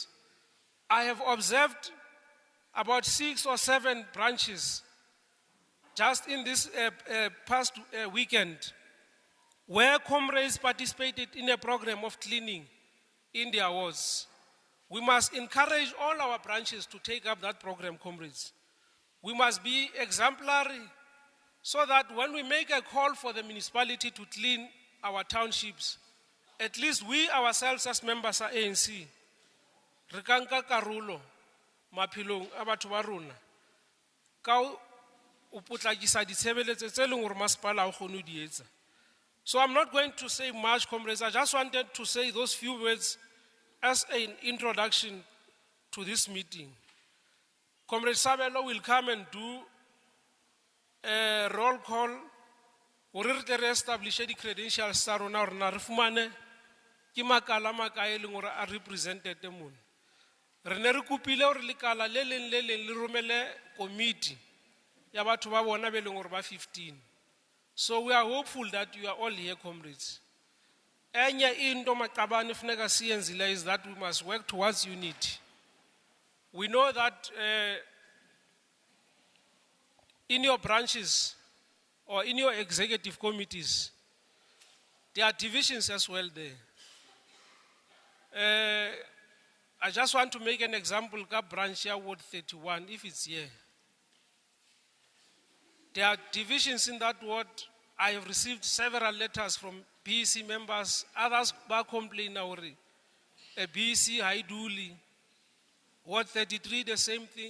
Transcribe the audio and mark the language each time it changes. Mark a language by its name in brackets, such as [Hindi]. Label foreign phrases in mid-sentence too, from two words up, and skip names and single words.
[English] I have observed about 6 or 7 branches just in this past weekend where comrades participated in a program of cleaning in their wards. We must encourage all our branches to take up that program, comrades. We must be exemplary so that when we make a call for the municipality to clean our townships, at least we ourselves as members of ANC, [Southern Sotho] re ka nka karolo maphelong a batho ba rona ka o potlakisa ditshebeletso tse leng hore masepala a kgone di etsa. [English] So I'm not going to say much, comrades. I just wanted to say those few words as an introduction to this meeting. Comrade Sabelo will come and do a roll call [Southern Sotho] hore re tle re [English] establish the credentials [Southern Sotho] tsa rona hore na re fumane ke makala makae leng hore a represented mona. Re ne re kopile hore lekala le leng le romele committee ya batho ba bona be leng hore ba 15. [English] So we are hopeful that you are all here, comrades. [Xhosa] Enye into maqabane funeka siyenzile [English] is that we must work towards unity. We know that in your branches or in your executive committees, there are divisions as well there. I just want to make an example, [Southern Sotho] ka branch ya Ward 31, [English] if it's here. There are divisions in that ward. I have received several letters from BEC members. Others complain already. A BEC Haiduli. Ward 33, the same thing.